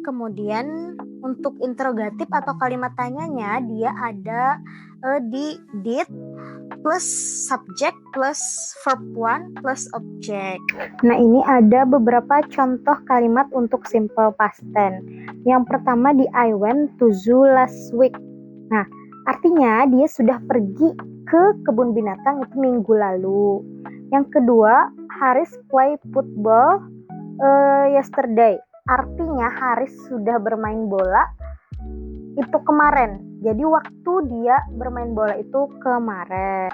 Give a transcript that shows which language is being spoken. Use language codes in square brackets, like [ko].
[id] Kemudian untuk interrogatif atau kalimat tanyanya dia ada di did plus subjek plus verb one plus objek. Nah, ini ada beberapa contoh kalimat untuk simple past tense. Yang pertama di [en] I went to zoo last week. [id] Nah, artinya dia sudah pergi ke kebun binatang itu minggu lalu. Yang kedua, [en] Haris play football yesterday. [id] Artinya Haris sudah bermain bola itu kemarin. Jadi waktu dia bermain bola itu kemarin.